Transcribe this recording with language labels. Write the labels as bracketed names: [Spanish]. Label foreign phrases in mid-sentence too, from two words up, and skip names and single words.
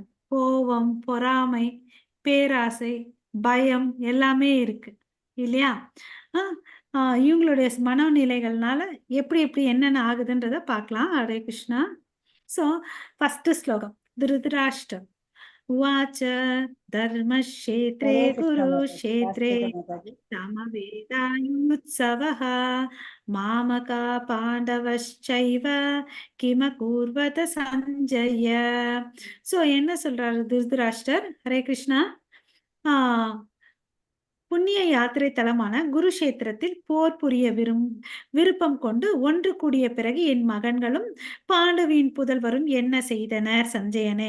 [Tamil] கோபம், பொறாமை, பேராசை, பயம் எல்லாமே இருக்கு. இல்லையா? ஆ இவங்களுடைய மனோநிலைகள்னால எப்படி எப்படி என்னென்ன ஆகுதுன்றத பார்க்கலாம். ஹரே கிருஷ்ணா. ஸோ ஃபர்ஸ்ட் ஸ்லோகம். [Sanskrit] धृतराष्ट्रम् उवाच धर्मक्षेत्रे [Hindi] हरे कृष्णा माताजी, [Sanskrit] குருக்ஷேத்ரே [Hindi] वास्ते माताजी। [Sanskrit] समवेदायुत्सवः मामका पाण्डवश्चैव किमकुर्वत சஞ்சய. [Tamil] சோ என்ன சொல்றாரு திருதராஷ்டர்? ஹரே கிருஷ்ணா. ஆஹ் புண்ணிய யாத்திரை தலமான குருஷேத்திரத்தில் போர் புரிய விருப்பம் கொண்டு ஒன்று கூடிய பிறகு என் மகன்களும் பாண்டவியின் புதல்வரும் என்ன செய்தனர் சஞ்சயனே.